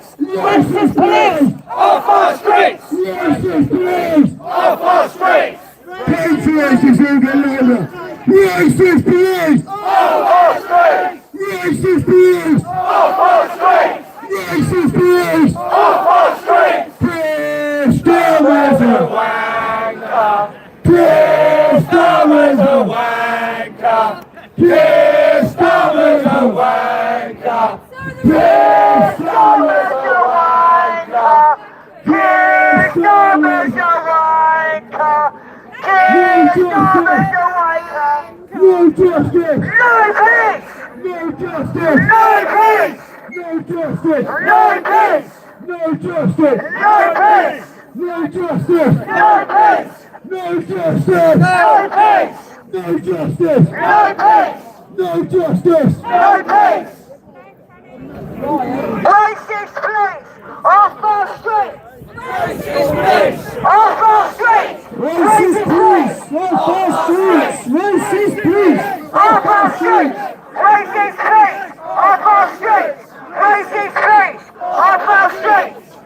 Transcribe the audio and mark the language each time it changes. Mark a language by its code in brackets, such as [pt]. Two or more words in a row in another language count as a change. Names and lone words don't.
[en] Racist police off our streets! Racist police off our streets! Patriots in Galena! Racist police off our streets! Racist police off our streets! Racist police off our streets! Chris Starmer's a wanker! Chris Starmer's a wanker! Chris Starmer's a wanker! Chris Starmer's a wanker! Keir Starmer's a wanker. Keir Starmer's a wanker. No justice! No peace. No justice! No peace. No justice! No peace. No justice! No peace. No justice! No peace. No justice! No peace. No justice! No peace. No justice! No peace. Racist police off our street. Racist police! Off our street. Racist police! Off our streets! Racist police! Off our streets. Racist police off our streets. Racist police off our streets.